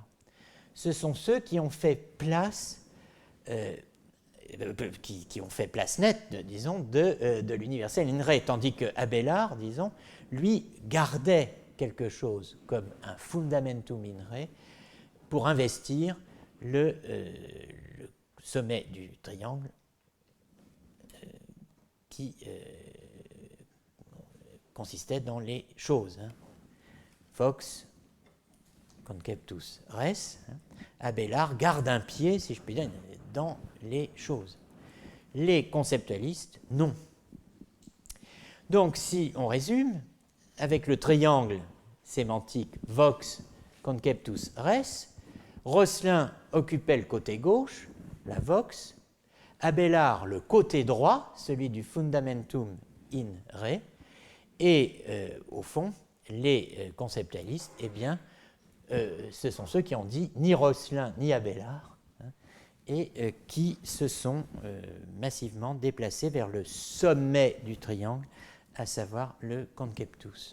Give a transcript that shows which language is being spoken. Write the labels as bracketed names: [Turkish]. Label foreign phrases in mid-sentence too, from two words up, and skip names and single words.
[French] Ce sont ceux qui ont fait place, qui ont fait place nette, disons, de l'universel [Latin] in re, [French] tandis que Abélard, disons, lui gardait quelque chose comme un [Latin] fundamentum in re [French] pour investir le sommet du triangle qui consistait dans les choses. [Latin] Vox conceptus res, [French] Abélard garde un pied, si je puis dire, dans les choses. Les conceptualistes, non. Donc, si on résume, avec le triangle sémantique [Latin] vox conceptus res, [French] Rosselin occupait le côté gauche, la vox, Abélard le côté droit, celui du [Latin] fundamentum in re, [French] et au fond, les conceptualistes, eh bien, ce sont ceux qui ont dit ni Rosselin ni Abélard, et qui se sont massivement déplacés vers le sommet du triangle, à savoir le conceptus.